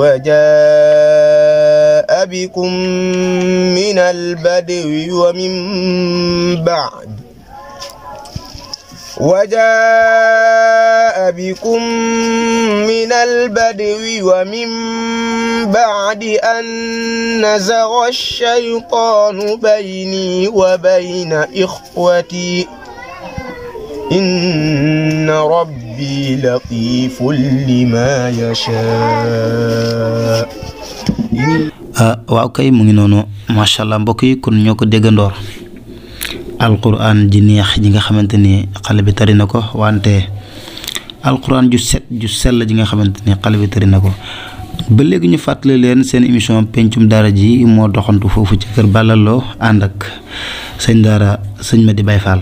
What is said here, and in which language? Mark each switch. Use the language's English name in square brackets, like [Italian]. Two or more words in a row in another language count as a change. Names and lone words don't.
[Arabic] وجاء بكم من البدو ومن بعد أن نزغ الشيطان بيني وبين إخوتي إن ربي لطيف لما يشاء. [Wolof] waaw kay, mu ngi noonu [Arabic] ما شاء الله. [Wolof] mbokk yi, kon ñoo ko déggandoor alquran ji neex ji nga xamante ni xale bi tari na ko, wante alquran ju set ju sell ji nga xamante ni xale bi tari na ko. ba léegi ñu fàttali leen seen émission pencum daara ji moo doxantu foofu ci kër Balla Lo ànd ak sëñ daara sëñ Mady Baye Fall.